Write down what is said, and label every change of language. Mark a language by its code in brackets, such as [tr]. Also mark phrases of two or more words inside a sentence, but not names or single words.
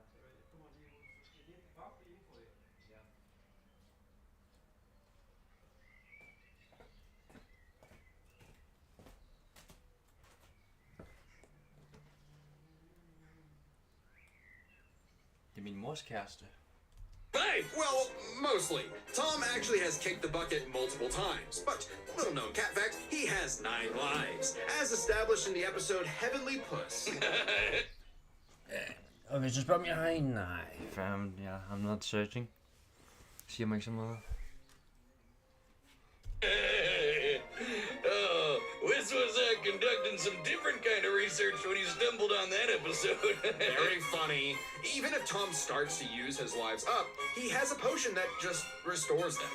[da] Det kommer lige ud. Det er godt for info, ja. Det er min mors kæreste. [en] Hey, well, mostly. Tom actually has kicked the bucket multiple times, but little known cat fact, he has 9 lives, as established in the episode Heavenly Puss. [da] Og hvis du spørger, om jeg har en, nej, [en] fam, I'm not searching. [da] Siger mig ikke så meget. [en] This was conducting some different kind of research when he stumbled on that episode. Very funny. Even if Tom starts to use his lives up, he has a potion that just restores them.